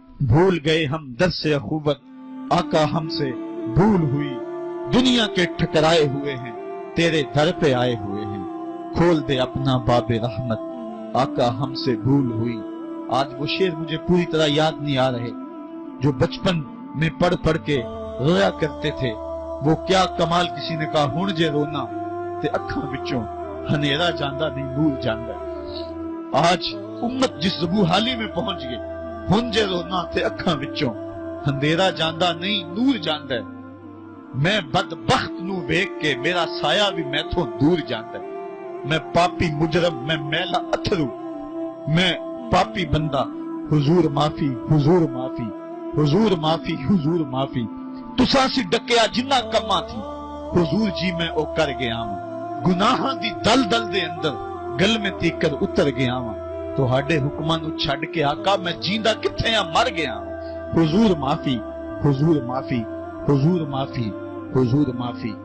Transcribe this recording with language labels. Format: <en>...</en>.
<ur>بھول گئے ہم درس اخوت، آقا ہم سے بھول ہوئی. دنیا کے ٹھکرائے ہوئے ہیں، تیرے در پہ آئے ہوئے ہیں. کھول دے اپنا باب رحمت، آقا ہم سے بھول ہوئی. آج وہ شعر مجھے پوری طرح یاد نہیں آ رہے جو بچپن میں پڑھ پڑھ کے رویا کرتے تھے. وہ کیا کمال، کسی نے کہا</ur> <pa>ہن جے رونا تے اکھاں وچوں ہنیرا جاندا نہیں نور جاندا.</pa> <ur>آج امت جس زبوحالی میں پہنچ گئی،</ur> <pa>ہن جے رونا تے اکھاں وچوں ہندیرا جاندا نہیں نور جاندا. میں بدبخت نو ویکھ کے میرا سایہ بھی میتھوں دور جاندا. میں پاپی مجرم، میں میلا اتھرو، میں پاپی بندہ. حضور معافی، حضور معافی، حضور معافی، حضور معافی. تساں سی ڈکیا جنہ کماں تھی، حضور جی میں او کر گیا ہاں. گناہاں دی دل دل دے اندر گل میں تیکر اتر گیا ہاں. تہاڈے حکماں نو چھڈ کے آقا میں جیندا کتھے ہاں، مر گیا ہاں. حضور معافی، حضور معافی، حضور معافی، حضور معافی.</pa>